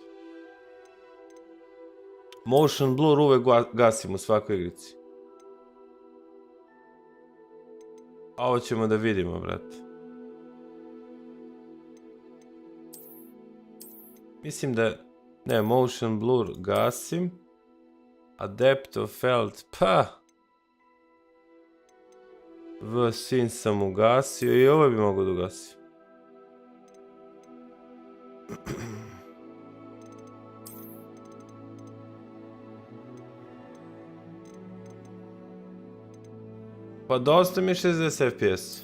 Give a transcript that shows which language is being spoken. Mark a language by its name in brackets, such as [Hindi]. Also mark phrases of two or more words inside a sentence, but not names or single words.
[English] Motion blur [Serbian] uvek gasim u svakoj igrici. A ovo ćemo da vidimo, brate. Mislim da... Ne, [English] motion blur [Serbian] gasim. A [English] depth of field, [Serbian] pa... V-Sync sam ugasio i ovo bi mogo da ugasim. Pa dosta mi je 60 FPS.